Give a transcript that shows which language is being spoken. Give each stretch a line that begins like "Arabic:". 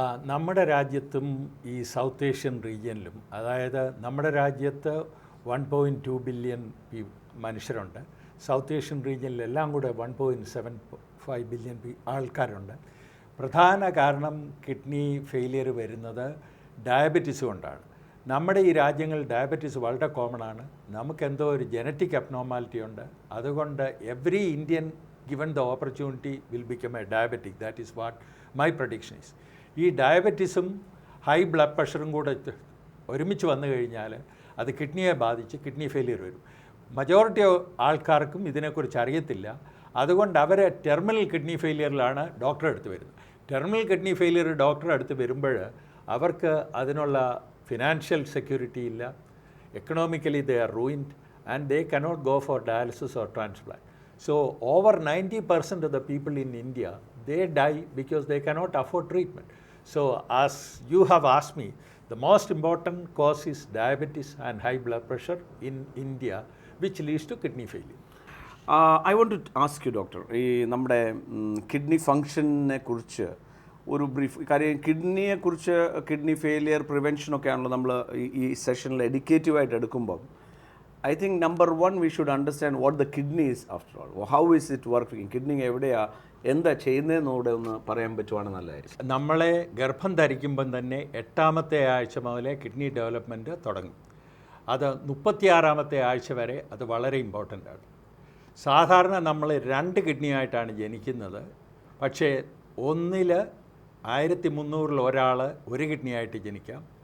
Malayalam: നമ്മുടെ രാജ്യത്തും ഈ സൗത്ത് ഏഷ്യൻ റീജിയനിലും, അതായത് നമ്മുടെ രാജ്യത്ത് 1.2 ബില്യൺ മനുഷ്യരുണ്ട്. സൗത്ത് ഏഷ്യൻ റീജിയനിലെല്ലാം കൂടെ 1.75 ബില്യൺ ആൾക്കാരുണ്ട്. പ്രധാന കാരണം കിഡ്നി ഫെയിലിയർ വരുന്നത് ഡയബറ്റീസ് കൊണ്ടാണ്. നമ്മുടെ ഈ രാജ്യങ്ങളിൽ ഡയബറ്റീസ് വളരെ കോമൺ ആണ്. നമുക്കെന്തോ ഒരു ജനറ്റിക് അബ്നോർമാലിറ്റി ഉണ്ട്.
English: അതുകൊണ്ട് every Indian given the opportunity will become a diabetic. That is what my prediction is.
Malayalam: ഈ ഡയബറ്റീസും ഹൈ ബ്ലഡ് പ്രഷറും കൂടെ ഒരുമിച്ച് വന്നു കഴിഞ്ഞാൽ അത് കിഡ്നിയെ ബാധിച്ച് കിഡ്നി ഫെയിലിയർ വരും. മജോറിറ്റി ആൾക്കാർക്കും ഇതിനെക്കുറിച്ച് അറിയത്തില്ല. അതുകൊണ്ട് അവർ ടെർമിനൽ കിഡ്നി ഫെയിലിയറിലാണ് ഡോക്ടറെ അടുത്ത് വരുന്നത്. ടെർമിനൽ കിഡ്നി ഫെയിലിയർ ഡോക്ടറെ അടുത്ത് വരുമ്പോൾ അവർക്ക് അതിനുള്ള ഫിനാൻഷ്യൽ സെക്യൂരിറ്റി ഇല്ല.
English: Economically they are ruined and they cannot go for dialysis or transplant. So over 90% of the people in India, they die because they cannot afford treatment. So as you have asked me, the most important cause is diabetes and high blood pressure in India, which leads to kidney failure. I want to ask you, doctor,
Malayalam: ഈ നമ്മുടെ kidney ഫങ്ഷനെ കുറിച്ച് ഒരു brief കാര്യം. കിഡ്നിയെക്കുറിച്ച് kidney failure പ്രിവെൻഷനൊക്കെ ആണല്ലോ നമ്മൾ ഈ സെഷനിൽ എഡ്യൂക്കേറ്റീവായിട്ട് എടുക്കുമ്പോൾ
English: I think number one we should understand what the kidney is after all. How is it working?
Malayalam: Kidney എവിടെയാണ്, എന്താ ചെയ്യുന്നതെന്നൂടെ ഒന്ന് പറയാൻ പറ്റുവാണെങ്കിൽ നല്ലതായിരിക്കും. നമ്മളെ ഗർഭം ധരിക്കുമ്പം തന്നെ 8ാമത്തെ ആഴ്ച മുതലേ കിഡ്നി ഡെവലപ്മെൻറ്റ് തുടങ്ങും. അത് 36ാമത്തെ ആഴ്ച വരെ അത് വളരെ ഇമ്പോർട്ടൻ്റ് ആണ്. സാധാരണ നമ്മൾ 2 കിഡ്നിയായിട്ടാണ് ജനിക്കുന്നത്. പക്ഷേ 1ൽ 1300 ഒരാൾ 1 കിഡ്നിയായിട്ട് ജനിക്കാം.